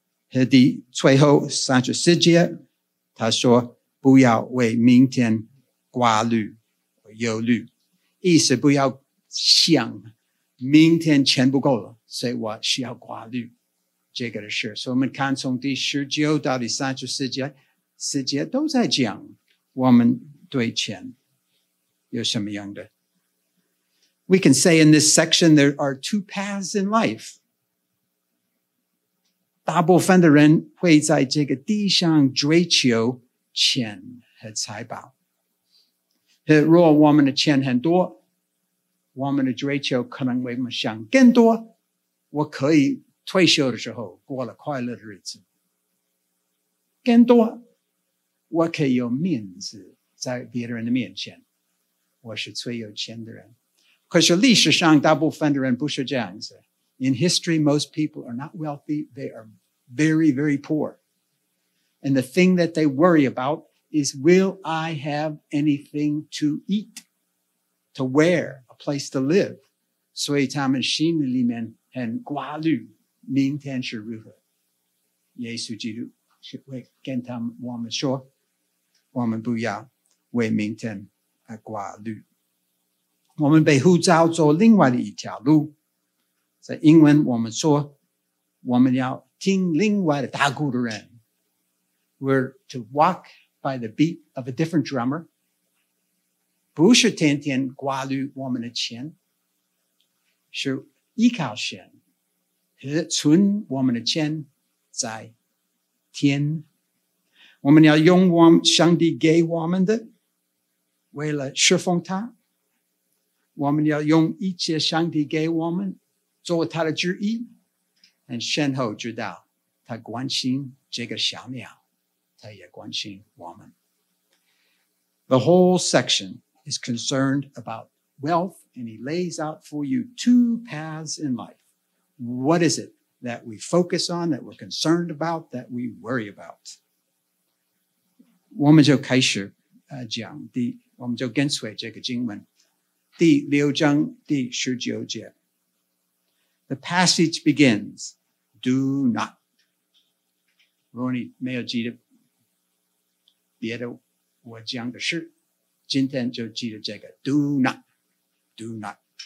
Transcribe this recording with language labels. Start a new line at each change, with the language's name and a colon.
Chinese: 和第最后三十四节，他说不要为明天挂虑或忧虑，意思不要想明天钱不够了，所以我需要挂虑这个的事。所以我们看从第十九到第三十四节，四节都在讲我们对钱有什么样的。
English: We can say in this section there are two paths in life.
Chinese: 大部分的人会在这个地上追求钱和财宝。如果我们的钱很多，我们的追求可能为我们想更多，我可以退休的时候过了快乐的日子。更多，我可以有面子在别人的面前。我是最有钱的人。可是历史上大部分的人不是这样子。
English: In history, most people are not wealthy. They are very, very poor. And the thing that they worry about is, will I have anything to eat, to wear, a place to live?
Chinese: 所以他们心里面很挂虑明天是如何。耶稣基督会跟他们我们说我们不要为明天挂虑。我们被呼召走另外的一条路，在英文我们说我们要听另外的大鼓的人。
English: We're to walk by the beat of a different drummer.
Chinese: 不是天天挂虑我们的钱，是依靠神和存我们的钱在天。我们要用我们上帝给我们的为了侍奉他，我们要用一切上帝给我们做他的旨意，然后知道他关心这个小鸟，他也关心我们。
English: The whole section is concerned about wealth, and he lays out for you two paths in life. What is it that we focus on, that we're concerned about, that we worry about?
Chinese: 我们就开始讲第我们就跟随这个经文，第六章第十九节。
English: The passage begins, do not.
Chinese: 如果你没有记得别的我讲的事，今天就记得这个
English: do not, do not.